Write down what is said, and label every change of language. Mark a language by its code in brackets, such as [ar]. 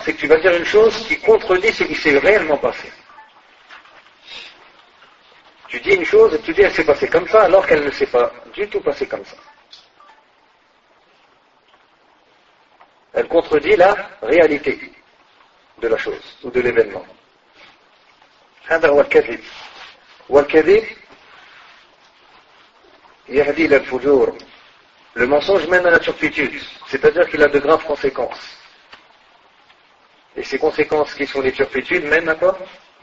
[fr] C'est que tu vas dire une chose qui contredit ce qui s'est réellement passé. Tu dis une chose et tu dis elle s'est passée comme ça alors qu'elle ne s'est pas du tout passée comme ça. Elle contredit la réalité de la chose ou de l'événement. [ar] هذا هو الكذب والكذب يهدي إلى الفجور. [fr] Le mensonge mène à la turpitude, c'est-à-dire qu'il a de graves conséquences. Et ces conséquences qui sont les turpitudes mènent à quoi ?